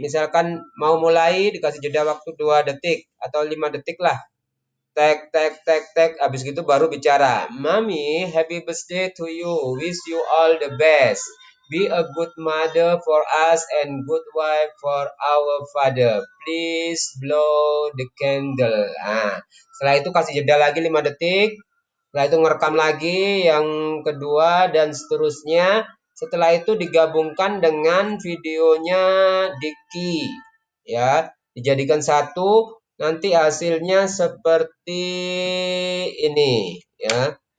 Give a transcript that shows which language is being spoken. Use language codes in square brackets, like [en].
[id] Misalkan mau mulai dikasih jeda waktu 2 detik atau 5 detik lah. Tek tek tek tek, habis gitu baru bicara. [en] Mami, happy birthday to you. Wish you all the best. Be a good mother for us and good wife for our father. Please blow the candle. [id] Nah, setelah itu kasih jeda lagi 5 detik. Setelah itu ngerekam lagi yang kedua dan seterusnya. Setelah itu digabungkan dengan videonya Diki. Ya, dijadikan satu. Nanti hasilnya seperti ini ya.